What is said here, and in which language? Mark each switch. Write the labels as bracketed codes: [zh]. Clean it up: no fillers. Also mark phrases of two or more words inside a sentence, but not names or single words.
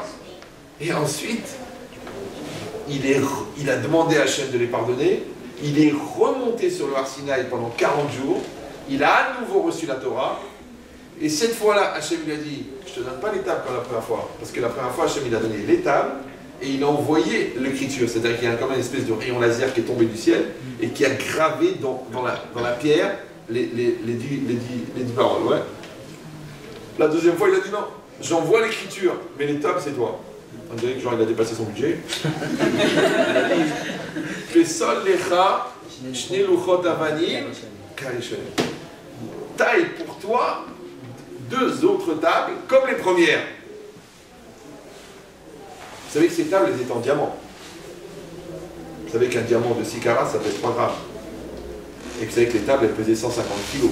[fr] Et ensuite, il a demandé à Hachem de les pardonner, il est remonté sur le Har Sinaï pendant 40 jours, il a à nouveau reçu la Torah, et cette fois-là, Hachem lui a dit, je ne te donne pas les tables comme la première fois, parce que la première fois, Hachem il a donné les tables, et il a envoyé l'écriture, c'est-à-dire qu'il y a comme une espèce de rayon laser qui est tombé du ciel, et qui a gravé dans la pierre les 10 paroles. Ouais. La deuxième fois, il a dit non, j'envoie l'écriture, mais les tables, c'est toi. On dirait que genre il a dépassé son budget. Il a dit, [he] פסל לך, שני לוחות אבנים, כראשונים. [fr] Taille pour toi 2 autres tables comme les premières. Vous savez que ces tables, elles étaient en diamant. Vous savez qu'un diamant de 6 carats, ça pèse 3 grammes. Et vous savez que les tables, elles pesaient 150 kilos.